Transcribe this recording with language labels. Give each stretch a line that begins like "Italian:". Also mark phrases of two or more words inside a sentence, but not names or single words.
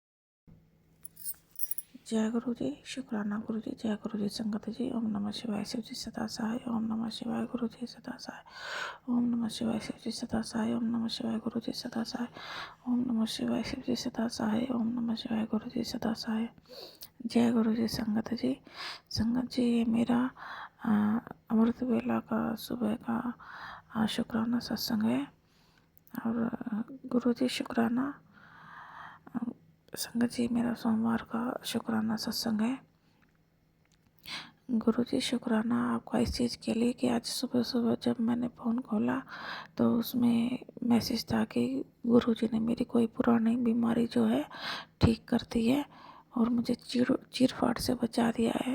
Hindi: जय गुरु जी, शुक्राना गुरु जी। जय गुरु जी संगत जी। ओम नमः शिवाय, शिव जी सदा सहाय। ओम नमः शिवाय, गुरु जी सदा सहाय। ओम नमः शिवाय, शिव जी सदा सहाय। ओम नमः शिवाय, गुरु जी सदा सहाय। ओम नमः शिवाय, शिव जी सदा सहाय। ओम नमः शिवाय, गुरु जी सदा सहाय। जय गुरु जी संगत जी। संगत जी, ये मेरा अमृत वेला का सुबह का शुक्राना सत्संग है। और गुरु जी शुक्राना। संगत जी, मेरा सोमवार का शुक्राना सत्संग है। गुरु जी शुक्राना आपका इस चीज़ के लिए कि आज सुबह सुबह जब मैंने फ़ोन खोला तो उसमें मैसेज था कि गुरु जी ने मेरी कोई पुरानी बीमारी जो है ठीक कर दी है और मुझे चीर-फाड़ से बचा दिया है।